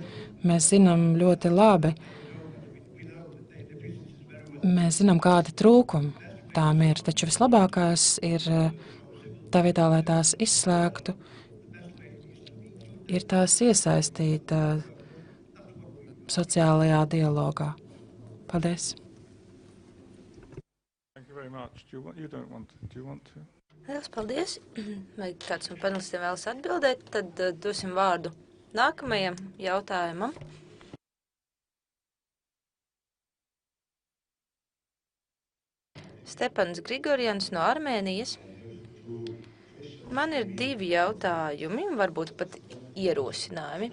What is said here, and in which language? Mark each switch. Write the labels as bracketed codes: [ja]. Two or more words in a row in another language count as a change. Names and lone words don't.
[lv] Mēs zinām ļoti labi, kādi trūkumi tām ir, taču vislabākais ir tā vietā, lai tās izslēgtu, ir tās iesaistīt sociālajā dialogā. Paldies! [en] Thank you very much. Do you want to? [lv] Liels paldies! Vai kāds no panelistiem vēlas atbildēt, tad dosim vārdu nākamajam jautājumam. Stepans Grigorjans no Armēnijas. Man ir 2 jautājumi, varbūt pat ierosinājumi.